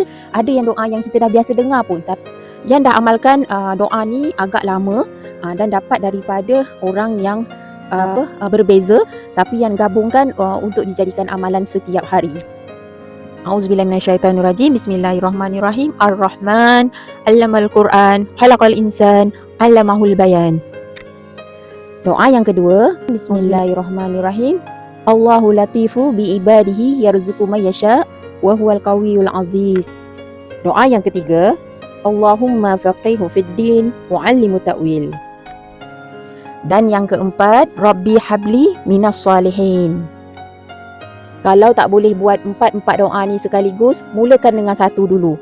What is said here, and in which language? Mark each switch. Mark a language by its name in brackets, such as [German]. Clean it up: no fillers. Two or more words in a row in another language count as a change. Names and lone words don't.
[Malay] Ada yang doa yang kita dah biasa dengar pun, tapi yang dah amalkan doa ni agak lama dan dapat daripada orang yang berbeza, tapi yang gabungkan untuk dijadikan amalan setiap hari. [Arabic] أعوذ بالله من الشيطان الرجيم. بسم الله الرحمن الرحيم. الرحمن علم القرآن، خلق الإنسان، علمه البيان. [Malay] Doa yang kedua, [Arabic] بسم الله الرحمن الرحيم. الله لطيف بعباده يرزق من يشاء وهو القوي العزيز. [Malay] Doa yang ketiga, [Arabic] اللهم فقهه في الدين وعلمه التأويل. [Malay] Dan yang keempat, [Arabic] رب هب لي من الصالحين. [Malay] Kalau tak boleh buat 4 doa ni sekaligus, mulakan dengan satu dulu.